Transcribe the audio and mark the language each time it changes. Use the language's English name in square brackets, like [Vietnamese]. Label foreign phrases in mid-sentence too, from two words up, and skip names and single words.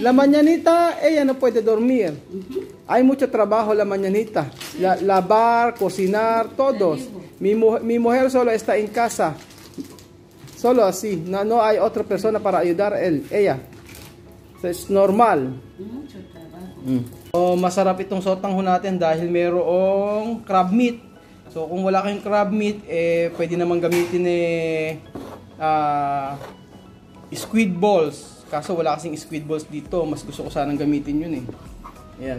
[Spanish] La mañanita, ella no puede dormir. Hay mucho trabajo la mañanita. Lavar, cocinar, todos. Mi mujer solo está en casa. Solo así. No hay otra persona para ayudar ella. Es normal. Mucho trabajo. [Filipino] So, masarap itong sotanghon natin dahil mayroong [English] crab meat. [Filipino] So kung wala kayong [English] crab meat, [Filipino] pwede naman gamitin [English] squid balls. [Filipino] Kaso wala kasing [English] squid balls [Filipino] dito. Mas gusto ko sanang gamitin yun Ayan.